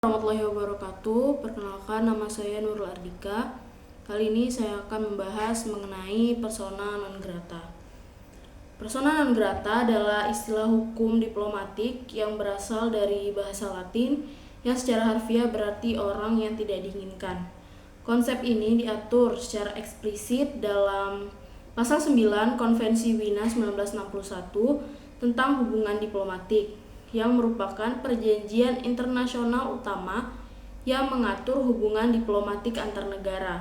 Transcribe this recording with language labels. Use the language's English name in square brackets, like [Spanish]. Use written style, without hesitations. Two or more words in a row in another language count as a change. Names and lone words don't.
[Arabic] ورحمة الله وبركاته. [Indonesian] Perkenalkan, nama saya Nurul Ardika. Kali ini saya akan membahas mengenai [Latin] persona non grata. Persona non grata [Indonesian] adalah istilah hukum diplomatik yang berasal dari bahasa Latin yang secara harfiah berarti orang yang tidak diinginkan. Konsep ini diatur secara eksplisit dalam Pasal 9 Konvensi Wina 1961 tentang hubungan diplomatik, yang merupakan perjanjian internasional utama yang mengatur hubungan diplomatik antar negara.